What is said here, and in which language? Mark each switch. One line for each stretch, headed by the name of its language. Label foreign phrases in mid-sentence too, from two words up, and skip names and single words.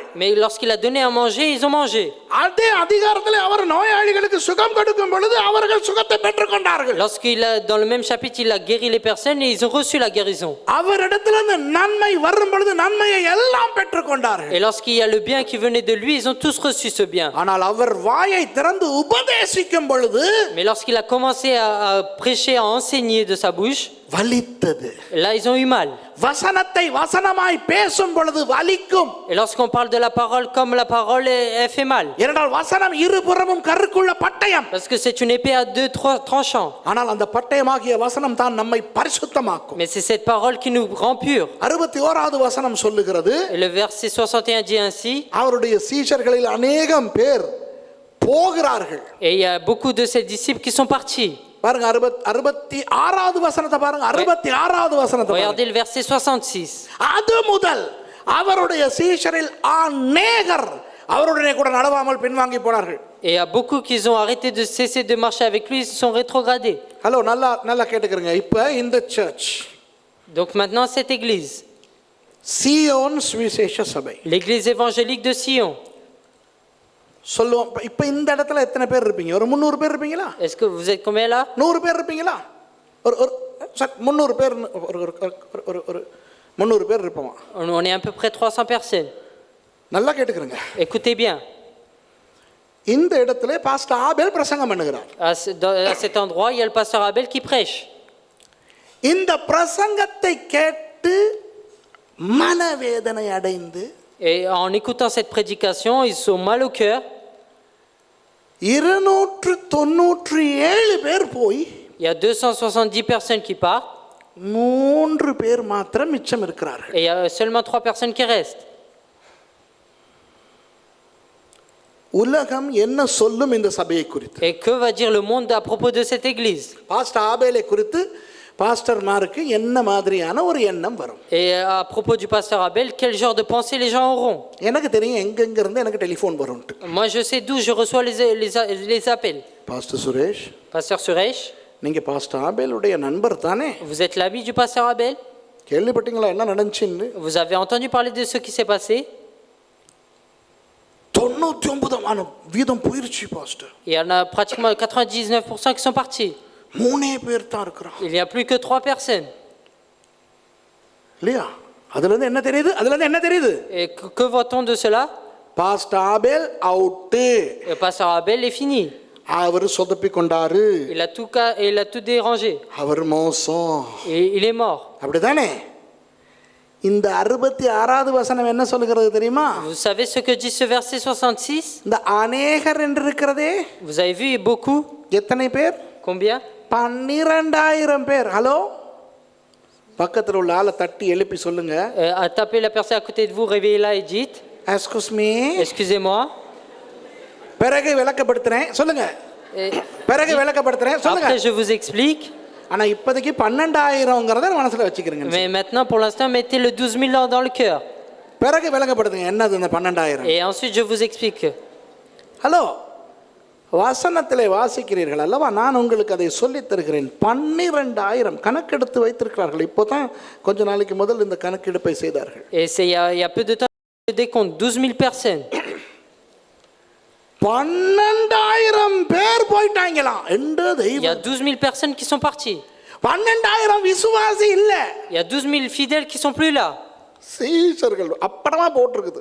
French: Mais lorsqu'il a donné à manger, ils ont mangé.
Tamil: அதே அதிகாரத்தில் அவர் நோயாளிகளுக்கு சுகம் கொடுக்கும் பொழுது அவர்கள் சுகத்தை பெற்றுக்கொண்டார்கள்.
French: Dans le même chapitre, il a guéri les personnes et ils ont reçu la guérison.
Tamil: அவரிடத்திலிருந்து நன்மை வரும் பொழுது நன்மையை எல்லாம் பெற்றுக்கொண்டார்கள்.
French: Et lorsqu'il y a le bien qui venait de lui, ils ont tous reçu ce bien.
Tamil: ஆனால் அவர் வாயை திறந்து உபதேசிக்கும் பொழுது,
French: Mais lorsqu'il a commencé à prêcher, à enseigner de sa bouche,
Tamil: வலித்தது.
French: là ils ont eu mal.
Tamil: வசனத்தை வசனமாய் பேசும் பொழுது வலிக்கும்.
French: Et lorsqu'on parle de la parole comme la parole, elle fait mal.
Tamil: ஏனென்றால் வசனம் இருபுறமும் கருக்குள்ள பட்டயம்.
French: Parce que c'est une épée à 2 tranchants.
Tamil: ஆனால் அந்த பட்டயமாகிய வசனம் தான் நம்மை பரிசுத்தமாக்கும்.
French: Mais c'est cette parole qui nous rend purs.
Tamil: 61வது வசனம் சொல்லுகிறது,
French: Et le verset 61 dit ainsi,
Tamil: அவருடைய சீஷர்களில் அநேகம் பேர் போகிறார்கள்.
French: et il y a beaucoup de ses disciples qui sont partis.
Tamil: பாருங்க 66வது வசனத்தை பாருங்க. 66வது வசனத்தை பாருங்க.
French: Regardez le verset 66.
Tamil: அது முதல் அவருடைய சீஷரில் அநேகர் அவருடனே கூட நடவாமல் பின்வாங்கி போனார்கள்.
French: Et il y a beaucoup qui ont arrêté de cesser de marcher avec lui, ils sont rétrogradés.
Tamil: ஹலோ, நல்லா கேட்டுக்கிறங்க. இப்போ இந்த சர்ச்,
French: Donc maintenant cette église,
Tamil: சீயோன் சுவிசேஷ சபை,
French: l'église évangélique de Sion.
Tamil: சொல்லுவோம். இப்போ இந்த இடத்துல எத்தனை பேர் இருப்பீங்க? ஒரு 300 பேர் இருப்பீங்களா?
French: Est-ce que vous êtes combien là?
Tamil: 100 பேர் இருப்பீங்களா? ஒரு 300 பேர், ஒரு 300 பேர் இருப்போமா?
French: On est à peu près 300 personnes.
Tamil: நல்லா கேட்டுக்கிறங்க.
French: Écoutez bien.
Tamil: இந்த இடத்துல பாஸ்டர் ஆபேல் பிரசங்கம் பண்ணுகிறார்.
French: À cet endroit, il y a le pasteur Abel qui prêche.
Tamil: இந்த பிரசங்கத்தை கேட்டு மனவேதனை அடைந்து,
French: Et en écoutant cette prédication, ils sont mal au cœur.
Tamil: 297 பேர் போய்,
French: Il y a 270 personnes qui partent.
Tamil: 3 பேர் மாத்திரம் மிச்சம் இருக்கிறார்கள்.
French: Et il y a seulement 3 personnes qui restent.
Tamil: உலகம் என்ன சொல்லும் இந்த சபையை குறித்து?
French: Et que va dire le monde à propos de cette église?
Tamil: பாஸ்டர் ஆபேலை குறித்து பாஸ்டர்மாருக்கு என்ன மாதிரியான ஒரு எண்ணம் வரும்?
French: Et à propos du pasteur Abel, quel genre de pensée les gens auront?
Tamil: எனக்கு தெரியும் எங்கெங்க இருந்து எனக்கு டெலிஃபோன் வரும்ட்டு.
French: Moi, je sais d'où je reçois les appels.
Tamil: பாஸ்டர் சுரேஷ்,
French: Pasteur Suresh,
Tamil: நீங்க பாஸ்டர் ஆபேலுடைய நண்பர் தானே?
French: vous êtes l'ami du pasteur Abel?
Tamil: கேள்விப்பட்டீங்களா என்ன நடந்துச்சுன்னு?
French: Vous avez entendu parler de ce qui s'est passé?
Tamil: 99% வீதம் போயிருச்சு பாஸ்டர்.
French: Il y en a pratiquement 99% qui sont partis.
Tamil: 3 பேர் தான் இருக்கிறான்.
French: Il n'y a plus que 3 personnes.
Tamil: இல்லையா? அதுல இருந்து என்ன தெரியுது?
French: Et que voit-on de cela?
Tamil: பாஸ்டர் ஆபேல் அவுட்.
French: Le pasteur Abel est fini.
Tamil: அவர் சொதப்பி கொண்டாரு.
French: Il a tout dérangé.
Tamil: அவர் மோசம்.
French: Et il est mort.
Tamil: அப்படிதானே? இந்த 66வது வசனம் என்ன சொல்கிறது தெரியுமா?
French: Vous savez ce que dit ce verset 66?
Tamil: இந்த அநேகர் என்று இருக்கிறதே,
French: Vous avez vu beaucoup?
Tamil: எத்தனை பேர்?
French: Combien?
Tamil: 12,000 பேர். ஹலோ, பக்கத்தில் உள்ள ஆளை தட்டி எழுப்பி சொல்லுங்க.
French: Tapez la personne à côté de vous, réveillez-la et dites,
English: excuse me.
French: excusez-moi.
Tamil: பிறகு விளக்கப்படுத்துறேன் சொல்லுங்க. பிறகு விளக்கப்படுத்துறேன் சொல்லுங்க.
French: Après je vous explique.
Tamil: ஆனா இப்போதைக்கு 12,000ங்கிறத மனசுல வச்சுக்கிறீங்க.
French: Mais maintenant pour l'instant mettez le 12 000 dans le cœur.
Tamil: பிறகு விளக்கப்படுத்துங்க என்னது இந்த 12,000.
French: Et ensuite je vous explique.
Tamil: ஹலோ, வசனத்திலே வாசிக்கிறீர்கள் அல்லவா? நான் உங்களுக்கு அதை சொல்லித் தருகிறேன். 12,000 கணக்கெடுத்து வைத்திருக்கிறார்கள். இப்போ தான் கொஞ்ச நாளைக்கு முதல் இந்த கணக்கெடுப்பை செய்தார்கள்.
French: Et c'est il y a peu de temps des comptes 12 000 personnes.
Tamil: 12,000 பேர் போயிட்டாங்களாம். எந்த
French: Il y a
Tamil: தெய்வம்?
French: 12 000 personnes qui sont parties.
Tamil: 12,000 விசுவாசி இல்ல,
French: Il y a 12 000 fidèles qui sont plus là.
Tamil: சீஷர்கள் அப்படமா போட்டிருக்குது.